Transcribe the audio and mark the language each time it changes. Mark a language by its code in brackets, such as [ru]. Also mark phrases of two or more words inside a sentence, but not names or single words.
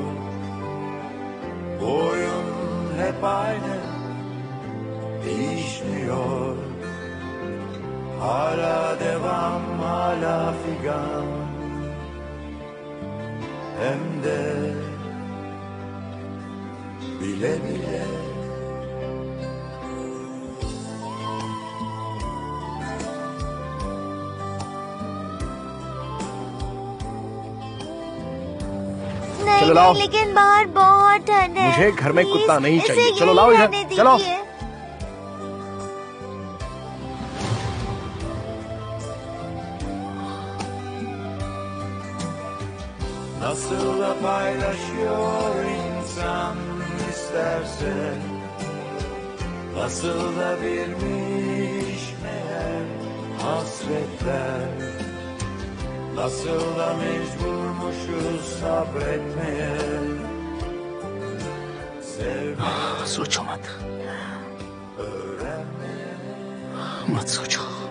[tr] Bu oyun hep aynı, değişmiyor. Hala devam, hala figan. Hem de bile bile. [hi] नहीं चलो लाओ। नहीं, लेकिन बाहर बहुत ठंड है। मुझे घर में Please, कुत्ता नहीं इसे चाहिए। चलो यहीं लाओ इधर, रहने चलो। दीजिए। [tr] Nasıl da paylaşıyor insan isterse. Nasıl da bilmiş meğer hasretler. Nasıl da mecburmuşuz sabretmeye. Sevmeye [hi] सोचो मत, मत सोचो।